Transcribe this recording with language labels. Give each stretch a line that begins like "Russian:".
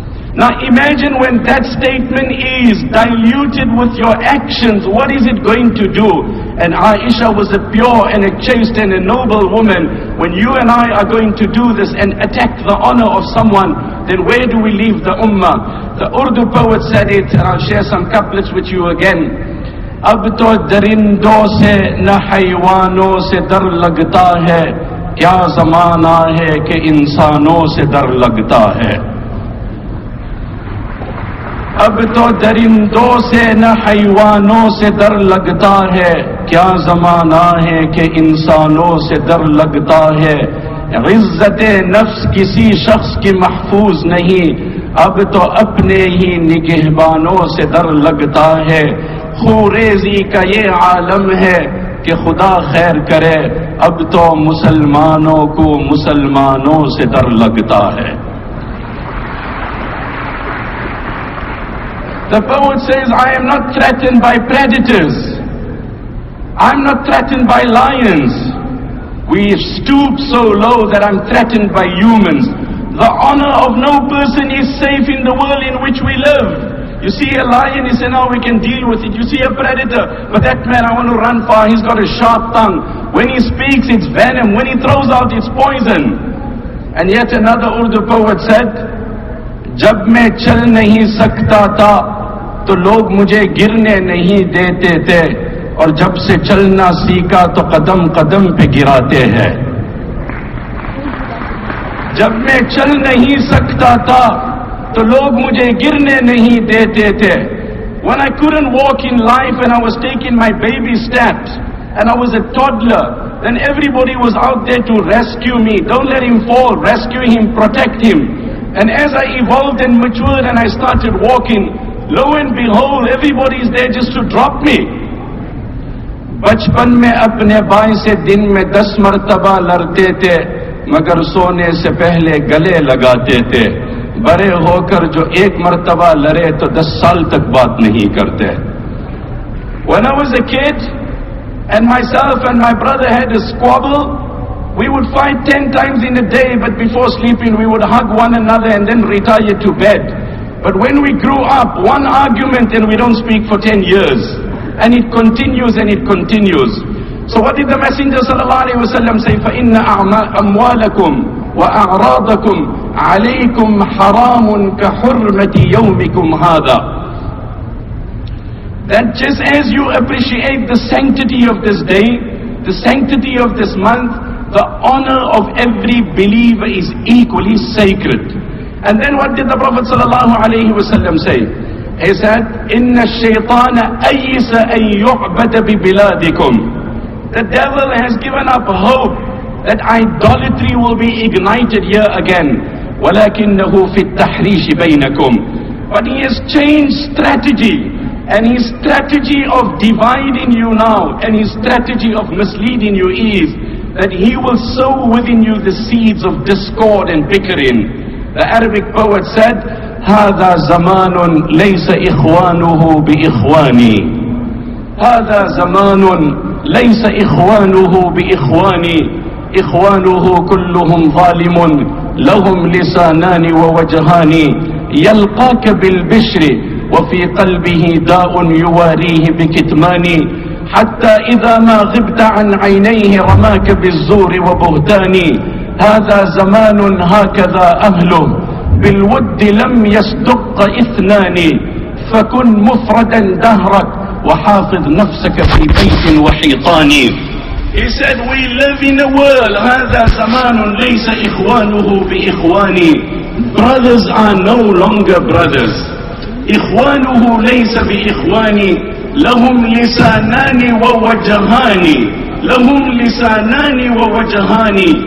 English: Now imagine when that statement is diluted with your actions, what is it going to do? And Aisha was a pure and a chaste and a noble woman. When you and I are going to do this and attack the honor of someone, then where do we leave the ummah? The Urdu poet said it, and I'll share some couplets with you again.
Hindi: अब तो दरिंदों से न हैवानों से डर लगता है, क्या ज़माना है कि इंसानों से डर लगता है। अब तो दरिंदों से न हैवानों से डर लगता है, क्या ज़माना है कि इंसानों से डर लगता है। इज़्ज़त-ए नफ्स किसी शख्स की महफूज नहीं, अब तो अपने ही निगहबानों से डर लगता है। खूरेज़ी का ये आलम है कि खुदा खैर करे, अब तो मुसलमानों को मुसलमानों से डर लगता है।
English: The poet says, I am not threatened by predators. I'm not threatened by lions. We stoop so low that I'm threatened by humans. The honor of no person is safe in the world in which we live. You see a lion, you say, now we can deal with it. You see a predator, but that man, I want to run far, he's got a sharp tongue. When he speaks, it's venom. When he throws out, it's poison. And yet another Urdu poet said,
Hindi: जब मैं चल नहीं सकता था तो लोग मुझे गिरने नहीं देते थे, और जब से चलना सीखा तो कदम कदम पे गिराते हैं। जब मैं चल नहीं सकता था तो लोग मुझे गिरने नहीं देते थे।
English: When I couldn't walk in life and I was taking my baby steps and I was a toddler, then everybody was out there to rescue me. Don't let him fall, rescue him, protect him. And as I evolved and matured and I started walking, lo and behold, everybody is there just to drop me.
Hindi: बचपन में अपने बाएं से दिन में 10 मरतबा लड़ते थे, मगर सोने से पहले गले लगाते थे। बड़े होकर जो एक मरतबा लड़े तो 10 साल तक बात नहीं करते।
English: When I was a kid and myself and my brother had a squabble, we would fight 10 times in a day, but before sleeping we would hug one another and then retire to bed. But when we grew up, one argument and we don't speak for 10 years. And it continues and it continues. So what did the Messenger sallallahu alaihi wasallam say?
Arabic: فَإِنَّ أَمْوَالَكُمْ وَأَعْرَاضَكُمْ عَلَيْكُمْ حَرَامٌ كَحُرْمَةِ يَوْمِكُمْ هَذَا.
English: That just as you appreciate the sanctity of this day, the sanctity of this month, the honor of every believer is equally sacred. And then what did the Prophet sallallahu alaihi wasallam say? He said,
Arabic: إِنَّ الشَّيْطَانَ أَيِّسَ أَن يُعْبَدَ بِبِلَادِكُمْ.
English: The devil has given up hope that idolatry will be ignited here again.
Arabic: وَلَكِنَّهُ فِي التَّحْرِيشِ بَيْنَكُمْ.
English: But he has changed strategy. And his strategy of dividing you now, and his strategy of misleading you is that he will sow within you the seeds of discord and bickering. The Arabic poet said,
Arabic: هذا زمان ليس إخوانه بإخواني. هذا زمان ليس إخوانه بإخواني. إخوانه كلهم ظالم لهم لسانان ووجهان. يلقاك بالبشر وفي قلبه داء يواريه بكتمان حتى إذا ما غبت عن عينيه رماك بالزور وبهتان هذا زمان هكذا أهله بالود لم يصدق اثنان فكن مفردا دهرك وحافظ نفسك في بيت وحيطان.
English: He said, we live in a world
Arabic: هذا زمان ليس إخوانه بإخواني.
English: Brothers are no longer brothers.
Arabic: إخوانه ليس بإخواني. لهم لسانان ووجهان. لهم لسانان ووجهان.